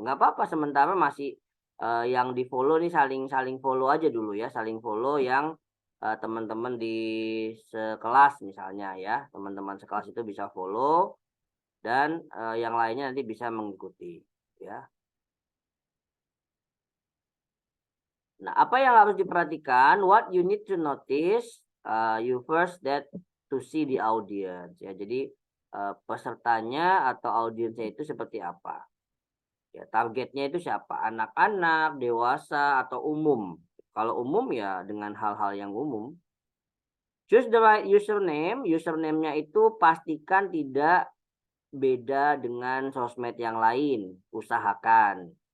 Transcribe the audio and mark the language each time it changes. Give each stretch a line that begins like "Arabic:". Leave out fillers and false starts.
Indonesian: Nggak apa-apa sementara masih yang di follow nih saling follow aja dulu ya, saling follow yang teman-teman di sekelas misalnya ya, teman-teman sekelas itu bisa follow dan yang lainnya nanti bisa mengikuti ya. Nah, apa yang harus diperhatikan?
English: What you need to notice, you first that to see the audience ya.
Indonesian: Jadi pesertanya atau audiensnya itu seperti apa? Ya, targetnya itu siapa? Anak-anak, dewasa atau umum? Kalau umum ya dengan hal-hal yang umum.
English: Choose the right username.
Indonesian: Username-nya itu pastikan tidak beda dengan sosmed yang lain. Usahakan.